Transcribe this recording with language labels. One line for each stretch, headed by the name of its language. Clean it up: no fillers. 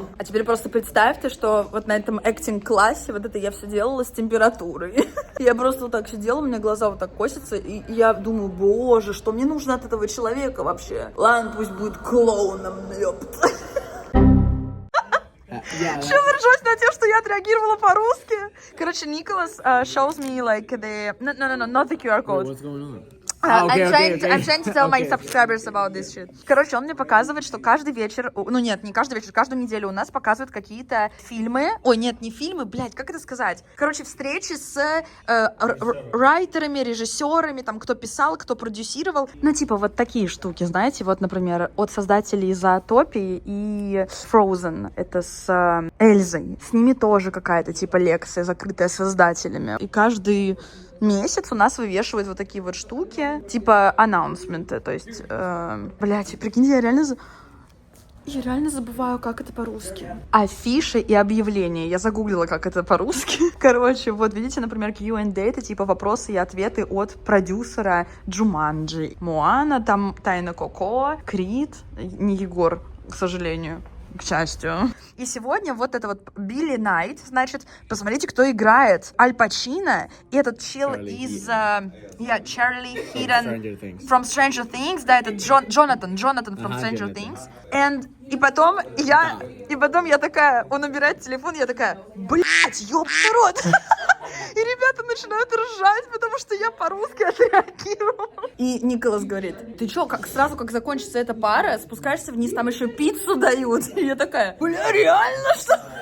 Russian: А теперь просто представьте, что вот на этом acting-классе вот это я все делала с температурой. Я просто вот так сидела, у меня глаза вот так косятся, и я думаю: боже, что мне нужно от этого человека вообще? Ладно, пусть будет клоуном, ёпт. Что вы ржете на тем, что я отреагировала по-русски?
English: Короче, Nicholas shows me like the... No, not the QR code. What's going on? I'm trying to tell my subscribers about this shit.
Russian: Короче, он мне показывает, что каждый вечер, ну нет, не каждый вечер, каждую неделю у нас показывают какие-то фильмы. Ой, нет, не фильмы, блядь, как это сказать? Короче, встречи с райтерами, режиссерами, там, кто писал, кто продюсировал. Ну, типа, вот такие штуки, знаете, вот, например, от создателей Зоотопии и Frozen, это с Эльзой. С ними тоже какая-то, типа, лекция, закрытая создателями. И каждый месяц у нас вывешивают вот такие вот штуки, типа аннаунсменты, то есть, блядь, прикиньте, я реально забываю, как это по-русски. Афиши и объявления. Я загуглила, как это по-русски. Короче, вот видите, например, Q&A — это типа вопросы и ответы от продюсера Джуманджи. Моана, там Тайна Коко, Крид, не Егор, к сожалению. К счастью. И сегодня вот это вот Билли Найт, значит, посмотрите, кто играет. Аль Пачино и этот чел из... Чарли Хитон from Stranger Things, да, это Джонатан from Stranger Things. И потом я такая, он убирает телефон, я такая: блять, ёбаный рот. И ребята начинают ржать, потому что я по-русски отреагировала. И Николас говорит: ты чё, сразу как закончится эта пара, спускаешься вниз, там еще пиццу дают. И я такая: бля, реально, что?